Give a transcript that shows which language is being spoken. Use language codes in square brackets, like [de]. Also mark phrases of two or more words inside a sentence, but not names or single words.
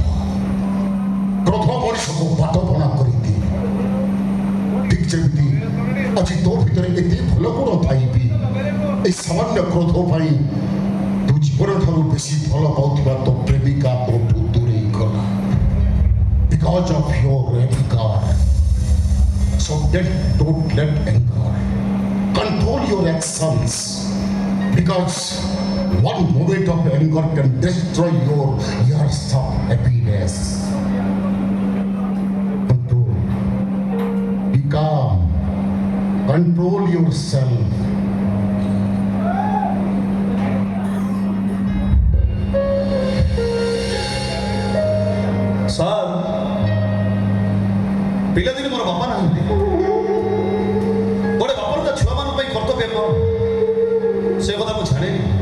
[or] କ୍ରୋଧ ମଣିଷକୁ ବାଟ ବଣା କରିଦିଏ। ଠିକ୍ ଯେମିତି ଆଜି ତୋ ଭିତରେ ଏତେ ଭଲ ଗୁଣ ଥାଇବି এই ସାମାନ୍ୟ କ୍ରୋଧ ପାଇଁ ତୁ ଜୀବନଠାରୁ ବେଶୀ ଭଲ ପାଉଥିବା ତୋ ପ୍ରେମିକା ତୋଠୁ ଦୂରେଇ ଗଲା। [en] Because of your anger. So don't let anger control your actions. Because one moment of anger can destroy your years of happiness. Control. Be calm. Control yourself. [or] ସାର୍, ପିଲାଦିନେ ମୋର ବାପା ନାହାନ୍ତି। ଗୋଟେ ବାପର ତା ଛୁଆମାନଙ୍କ ପାଇଁ କର୍ତ୍ତବ୍ୟ କ'ଣ ସେ କଥା ମୁଁ ଜାଣିନି।